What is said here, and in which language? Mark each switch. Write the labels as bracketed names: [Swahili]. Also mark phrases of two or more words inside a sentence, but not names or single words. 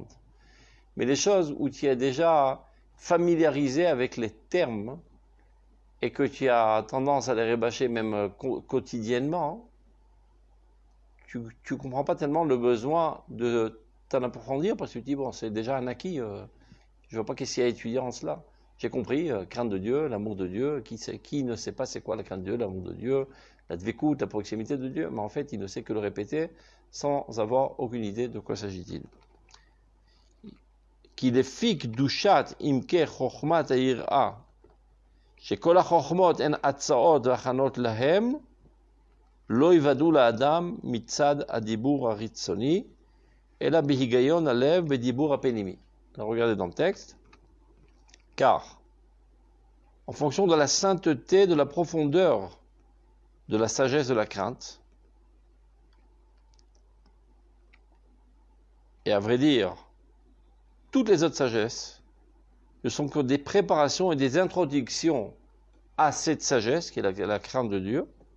[French] Mais les choses où tu es déjà familiarisé avec les termes et que tu as tendance à les rabâcher même quotidiennement, tu ne comprends pas tellement le besoin de t'en approfondir parce que tu dis, bon, c'est déjà un acquis, je ne vois pas qu'est-ce qu'il y a à étudier en cela. J'ai compris, crainte de Dieu, l'amour de Dieu, qui ne sait pas c'est quoi la crainte de Dieu, l'amour de Dieu, la dvekout, la proximité de Dieu, mais en fait, il ne sait que le répéter sans avoir aucune idée de quoi s'agit-il. [Hebrew] Qui לפי קדושת עמקי חוכמת היראה, שכל החוכמות הן הצעות והכנות להם, לא יוודאו לאדם מצד הדיבור החיצוני, אלא בהיגיון הלב בדיבור הפנימי. [French] Regardez dans le texte. Car, en fonction de la sainteté, de la profondeur, de la sagesse, de la crainte, et à vrai dire, toutes les autres sagesses ne sont que des préparations et des introductions à cette sagesse, qui est la crainte de Dieu.